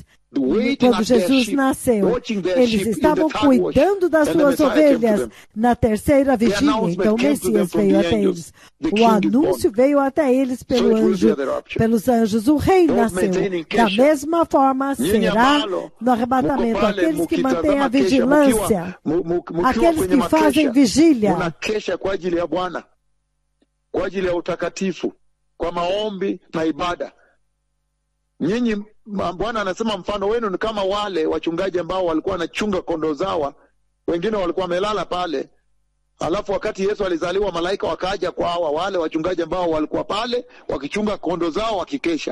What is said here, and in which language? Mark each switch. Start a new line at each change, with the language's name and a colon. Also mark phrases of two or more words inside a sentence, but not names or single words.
Portuguese: Quando Jesus nasceu, eles estavam cuidando das suas ovelhas na terceira vigília. Então o Messias veio até eles. O anúncio veio até eles pelos anjos. O rei nasceu. Da mesma forma será no arrebatamento. Aqueles que mantêm a vigilância, aqueles que fazem vigília.
Swahili: Kwa ajili ya utakatifu, kwa maombi na ibada. Nyinyi, Bwana anasema mfano wenu ni kama wale wachungaji ambao walikuwa wanachunga kondoo zao, wengine walikuwa wamelala pale. Alafu wakati Yesu alizaliwa, malaika wakaja kwa wale wachungaji ambao walikuwa pale wakichunga kondoo zao wakikesha.